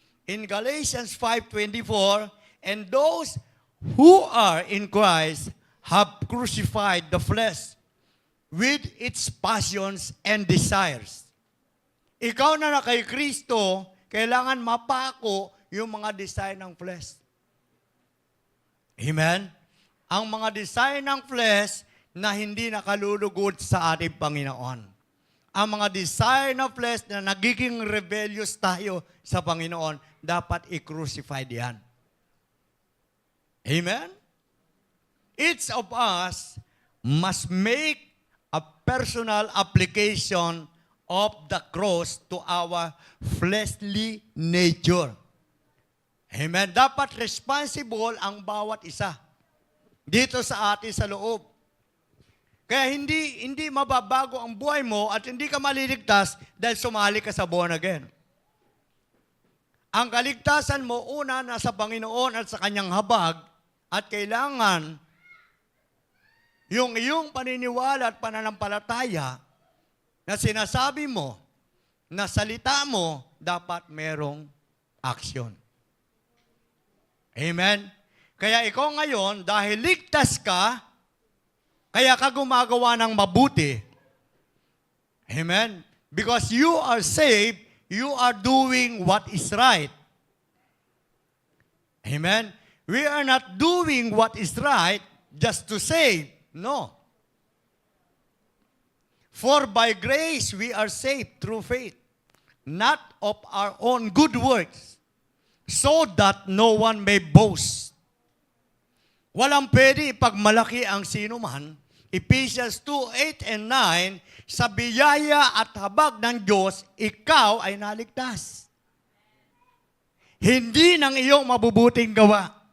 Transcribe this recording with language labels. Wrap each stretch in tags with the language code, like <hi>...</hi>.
<en>In Galatians 5:24, and those who are in Christ have crucified the flesh with its passions and desires.</en> <tl>Ikaw na kay Kristo, kailangan mapako yung mga desire ng flesh. Amen? Ang mga desire ng flesh na hindi nakalulugod sa ating Panginoon. Ang mga desire ng flesh na nagiging rebellious tayo sa Panginoon, dapat i-crucify diyan. Amen?</tl> <en>Each of us must make a personal application of the cross to our fleshly nature. Amen?</en> <tl>Dapat responsible ang bawat isa dito sa atin sa loob. Kaya hindi mababago ang buhay mo at hindi ka maliligtas dahil sumali ka sa born again. Ang kaligtasan mo, una, nasa Panginoon at sa Kanyang habag, at kailangan yung iyong paniniwala at pananampalataya na sinasabi mo, na salita mo, dapat merong aksyon. Amen? Kaya ikaw ngayon, dahil ligtas ka, kaya ka gumagawa ng mabuti. Amen?</tl> <en>Because you are saved, you are doing what is right. Amen? We are not doing what is right just to save. No. For by grace we are saved through faith, not of our own good works, so that no one may boast.</en> <tl>Walang pwede ipagmalaki ang sino man. Ephesians 2:8 and 9, sa biyaya at habag ng Diyos, ikaw ay naligtas. Hindi ng iyong mabubuting gawa.</tl>